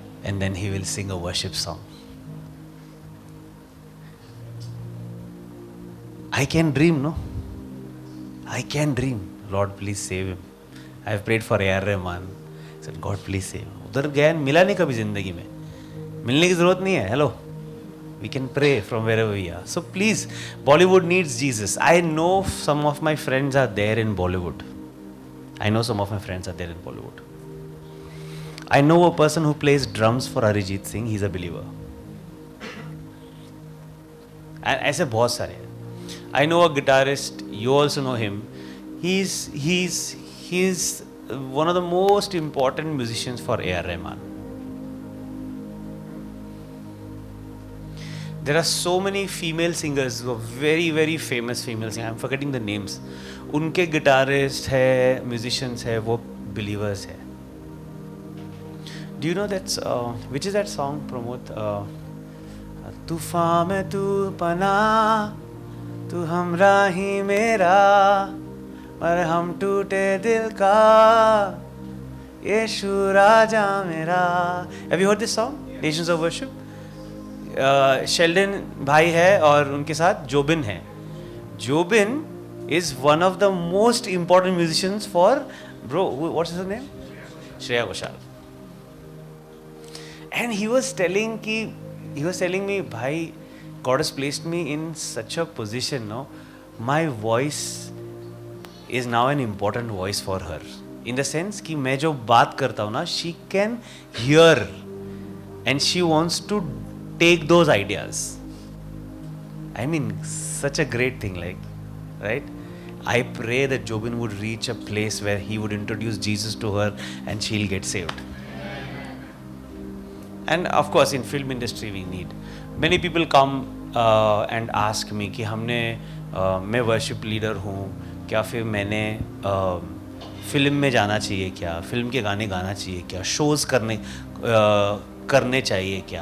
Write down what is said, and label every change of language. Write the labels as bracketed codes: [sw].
[en] And then he will sing a worship song. I can dream, no? I can dream. Lord, please save him. I have prayed for A.R. Rahman. I said, God, please save him. [hi] उधर गया, मिला नहीं कभी जिंदगी में, मिलने की जरूरत नहीं है। [en] Hello. We can pray from wherever we are. So please, Bollywood needs Jesus. I know some of my friends are there in Bollywood. I know some of my friends are there in Bollywood. I know a person who plays drums for Arijit Singh. He's a believer. [hi] And ऐसे बहुत सारे हैं. [en] I know a guitarist. You also know him. He's one of the most important musicians for A.R. Rahman. There are so many female singers who are very very famous female singers. I'm forgetting the names. [hi] उनके guitarists है, musicians है, वो believers है. [en] Do you know that's which is that song, Pramod? [hi] तूफान में तू पना, तू हमरा ही मेरा, और हम टूटे दिल का, यीशु राजा मेरा. [en] Have you heard this song? Nations of Worship. [hi] Sheldon भाई है और उनके साथ जोबिन है. [en] Jobin is one of the most important musicians for bro, what's his name? Shreya Ghoshal. And he was telling me, भाई, God has placed me in such a position, no, my voice is now an important voice for her, in the sense [hi] कि मैं जो बात करता हूँ ना, [en] She can hear and she wants to take those ideas. I mean, such a great thing, like, right? I pray that Jobin would reach a place where he would introduce Jesus to her and she'll get saved. And of course, in film industry, we need many people come and ask me [hi] कि हमने मैं worship leader हूँ, क्या फिर मैंने film में जाना चाहिए क्या, फिल्म के गाने गाना चाहिए क्या, शोज करने चाहिए क्या?